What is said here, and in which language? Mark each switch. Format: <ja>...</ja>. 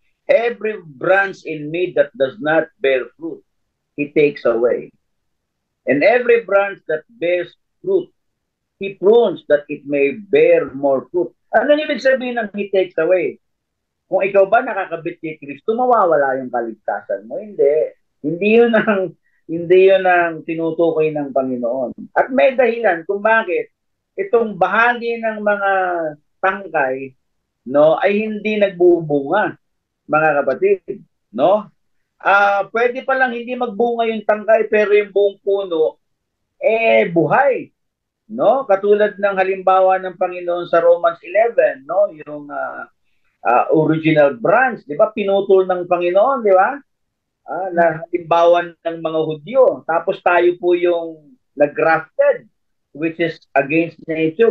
<en>Every branch in me that does not bear fruit, He takes away. And every branch that bears fruit, He prunes that it may bear more fruit.</en> <tl>Ano ibig sabihin ng</tl> <en>He takes away?</en> <tl>Kung ikaw ba nakakabit kay Kristo, mawawala yung kaligtasan mo? Hindi. Hindi yun ang tinutukoy ng Panginoon. At may dahilan kung bakit itong bahagi ng mga tangkay, no, ay hindi nagbubunga, mga kapatid, no? Pwede pa lang hindi magbunga yung tangkay pero yung buong puno buhay, no? Katulad ng halimbawa ng Panginoon sa Romans 11, no? Yung original branch, 'di ba? Pinutol ng Panginoon, 'di ba? Na halimbawa ng mga Hudyo. Tapos tayo po yung nag-grafted,</tl> <en>which is against nature.</en>